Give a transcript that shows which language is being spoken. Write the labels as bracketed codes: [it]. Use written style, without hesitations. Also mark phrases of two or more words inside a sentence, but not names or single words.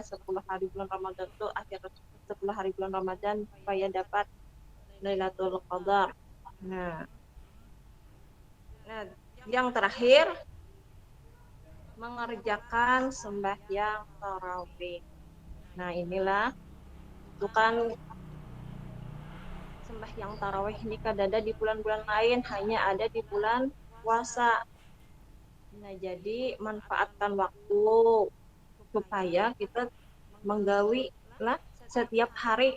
[id] 10 hari bulan Ramadan itu, akhir 10 hari bulan Ramadan supaya dapat Lailatul Qadar. Nah, yang terakhir mengerjakan sembahyang tarawih. Nah, inilah itu kan sembahyang tarawih ini kada ada di bulan-bulan lain, hanya ada di bulan puasa. Nah, jadi manfaatkan waktu supaya kita menggawi lah setiap hari.